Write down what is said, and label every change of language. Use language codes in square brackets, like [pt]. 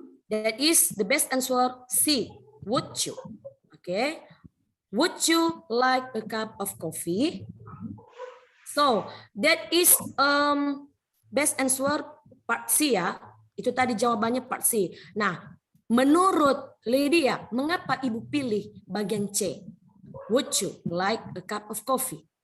[en] That is the best answer C. Would you? Okay. Would you like a cup of coffee? So that is best answer part C ya. [id] Itu tadi jawabannya part C. Nah, menurut Lydia, mengapa Ibu pilih bagian C? [en] Would you like a cup of coffee?